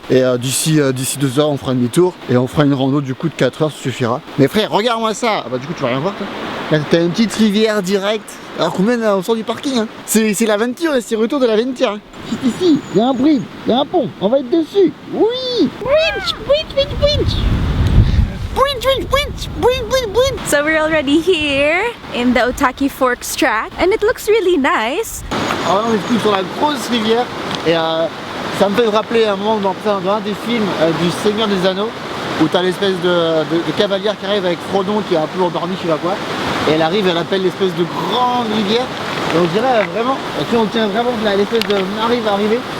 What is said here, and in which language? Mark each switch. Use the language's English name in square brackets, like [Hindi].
[French] Et d'ici 2 heures on fera un demi-tour et on fera une rando du coup de 4 heures, ça suffira. Mais frère, regarde-moi ça. Ah bah du coup tu vas rien voir toi. Là t'as une petite rivière directe. Alors qu'on mène au sort du parking, hein. C'est l'aventure et c'est le retour de l'aventure, hein. Ici, il y a un bridge, il y a un pont, on va être dessus. Oui. Bridge. [English] So we're already here in the Otaki Forks track and it looks really nice. [French] Alors là, on est plus sur la grosse rivière et ça me fait rappeler un moment dans un des films du Seigneur des Anneaux où t'as l'espèce de cavalière qui arrive avec Frodon qui est un peu endormi, je sais pas quoi, et elle arrive, elle appelle l'espèce de grande rivière et on dirait vraiment, et on tient vraiment l'espèce de arrive à arriver.